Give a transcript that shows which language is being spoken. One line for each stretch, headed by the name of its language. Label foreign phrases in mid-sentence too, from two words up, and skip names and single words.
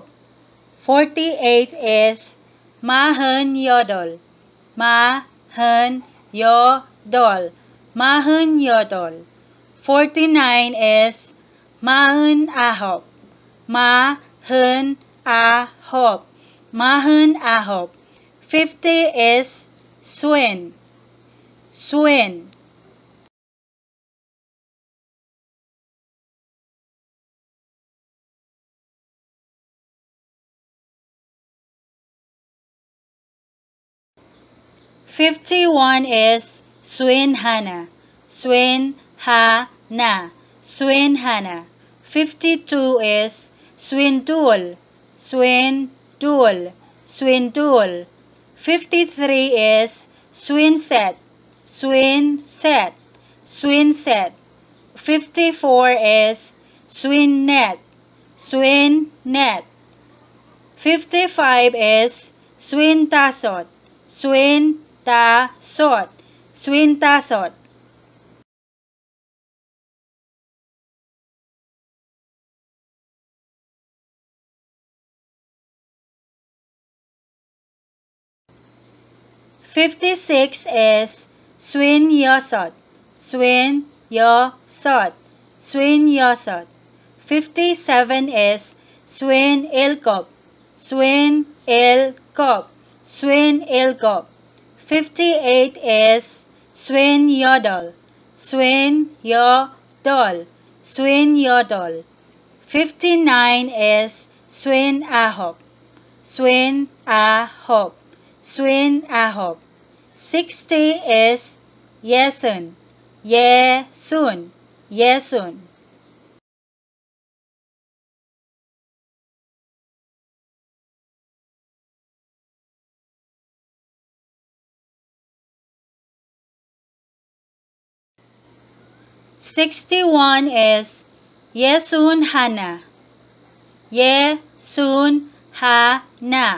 Korean: 48 is 마흔 여덟, 마흔 여덟, 마흔 여덟. 49 is 마흔 아홉, 마흔 아홉, 마흔 아홉. 50 is 쉰, 쉰. 51 is 쉰 하나, 쉰 하나, 쉰 하나. 52 is 쉰둘, 쉰둘, 쉰둘. 53 is 쉰셋, 쉰셋, 쉰셋. 54 is 쉰넷, 쉰넷. 55 is 쉰다섯, 쉰다섯, 쉰다섯. 56 is 쉰 여섯, 쉰 여섯, 쉰 여섯. 57 is 쉰 일곱, 쉰 일곱, 쉰 일곱. 58 is 쉰 여덟, 쉰 여덟, 쉰 여덟. 59 is 쉰 아홉, 쉰 아홉, 쉰 아홉. 60 is 예순, 예순, 예순. 61 is 예순 하나, 예순 하나.